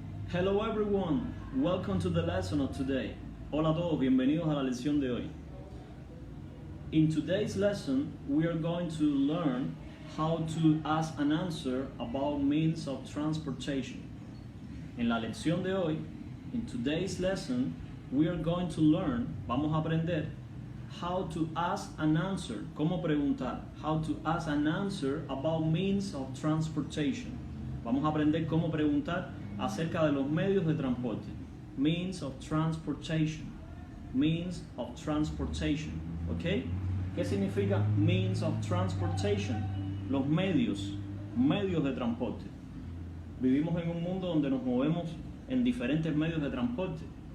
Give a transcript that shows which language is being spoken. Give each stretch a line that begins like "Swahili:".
English: Hello everyone, welcome to the lesson of today.
Spanish: Hola a todos, bienvenidos a la lección de hoy.
English: In today's lesson, we are going to learn how to ask an answer about means of transportation.
Spanish: En la lección de hoy,
English: in today's lesson, we are going to learn,
Spanish: vamos a aprender,
English: how to ask an answer,
Spanish: cómo preguntar,
English: how to ask an answer about means of transportation.
Spanish: Vamos a aprender cómo preguntar acerca de los medios de transporte.
English: Means of transportation. Means of transportation.
Spanish: ¿Ok? ¿Qué significa means of transportation? Los medios de transporte. Vivimos en un mundo donde nos movemos en diferentes medios de transporte.